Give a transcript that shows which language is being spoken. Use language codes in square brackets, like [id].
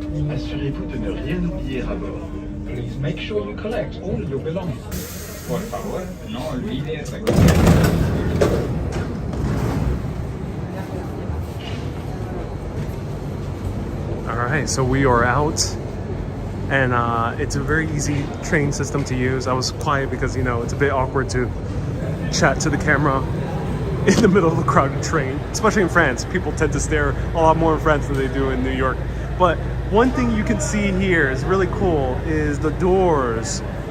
[fr] Assurez-vous de ne rien oublier à bord. [en] Please make sure you collect all your belongings. [es] Por favor, no olvide recoger. [en] All right, so we are out, and it's a very easy train system to use. I was quiet because, you know, it's a bit awkward to chat to the camera in the middle of a crowded train, especially in France. People tend to stare a lot more in France than they do in New York. But one thing you can see here is really cool is the doors.